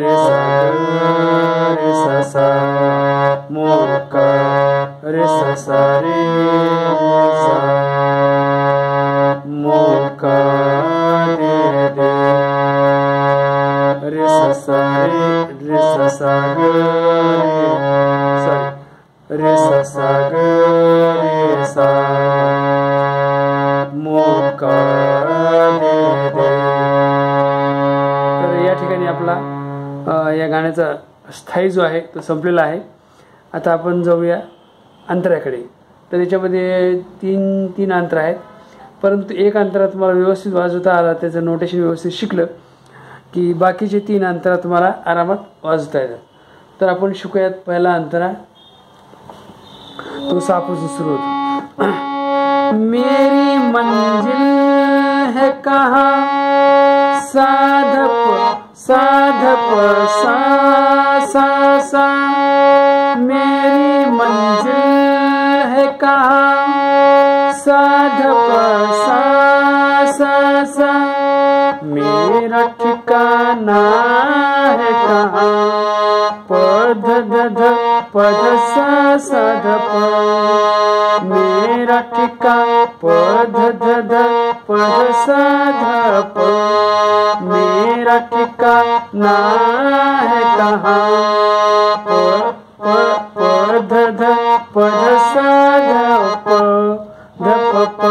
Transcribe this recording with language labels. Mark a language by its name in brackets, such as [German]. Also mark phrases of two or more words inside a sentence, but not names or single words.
[Hindi] रे सा रे सा सा मौका, रे सा सा रे सा मौका दे दे। रे सा सा रे सा सा ग सॉरी रे सा सा ग रे सा मौका दे दे। [Marathi] तर या ठिकाणी आपला या गाण्याचा स्थायी जो आहे तो संपलेला आहे. आता आपण जाऊया अंतराकडे. तर याच्यामध्ये तीन अंतर आहेत, परंतु एक अंतरा तुम्हाला व्यवस्थित वाजवता आला, त्याचं नोटेशन व्यवस्थित शिकलं की बाकीचे 3 अंतरा तुम्हाला आरामात वाजवता येतात. तर आपण शिकूयात पहिला अंतरा, तो सापासून सुरू होतो. [Hindi] मेरी मंजिल है कहाँ, साधप साधप सा सा सा. मेरी मंजिल है कहाँ, साधप सा सा सा. मेरा ठिकाना है कहाँ, पध ध पध सा सा ध प. मेरा ठिकाना पध ध पध सा ध प. मेरा ठिकाना है कहाँ, पध ध पध सा ध प ध प प.